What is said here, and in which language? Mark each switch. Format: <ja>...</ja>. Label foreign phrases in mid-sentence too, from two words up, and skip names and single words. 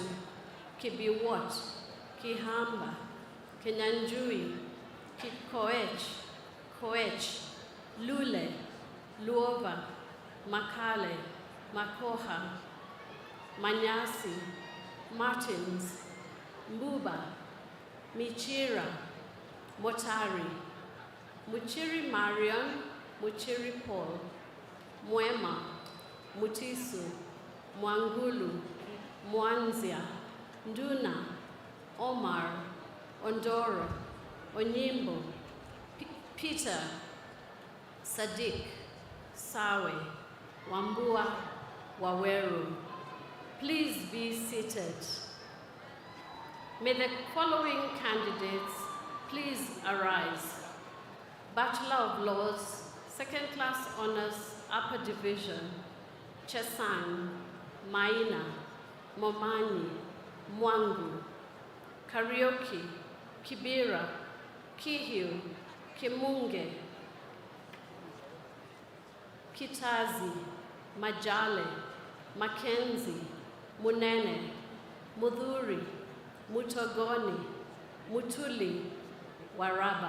<en>Kibiwot, Kihamba, Kenyanjui, Kikoech, Koech, Lule, Luova, Makale, Makoha, Manyasi, Martins, Mbuba, Michira, Motari, Muchiri Marion, Muchiri Paul, Mwema, Mutisu, Mwangulu, Mwanzia, Nduna, Omar, Ondoro, Onyimbo, Peter, Sadiq, Sawe, Wambua, Waweru. Please be seated. May the following candidates please arise. Bachelor of Laws, Second Class Honors, Upper Division, Chesang, Maina, Momani, Mwangu, Karaoke, Kibira, Kihiu, Kimunge, Kitazi, Majale, Mackenzie, Munene, Mudhuri, Mutogoni, Mutuli, Waraba.</en>